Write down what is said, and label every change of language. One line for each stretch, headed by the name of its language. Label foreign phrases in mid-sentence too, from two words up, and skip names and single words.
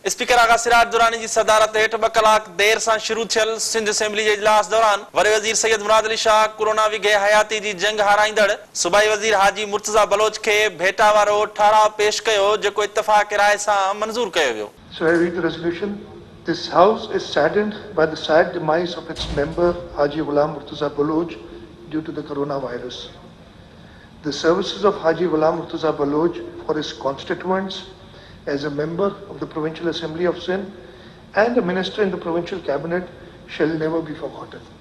Sindhi: स्पीकर आगा सिराज दुरानी जी सदारत हेठ 2 कलाक देर से शुरू थियल सिंध असेंबली के इजलास दौरान वरी वजीर सैयद मुराद अली शाह कोरोना विघे हयाती जी जंग हाराईंदड़ सूबाई वजीर हाजी मुर्तजा बलोच के भेटा वारो ठाड़ा पेश कयो जेको इत्तफाक राय से मंजूर कयो वियो।
English: So I read the resolution. This House is saddened by the sad demise of its member Haji Ghulam Murtaza Baloch due to the coronavirus. The services of Haji Ghulam Murtaza Baloch for his constituents as a member of the Provincial Assembly of Sindh and a minister in the Provincial Cabinet shall never be forgotten.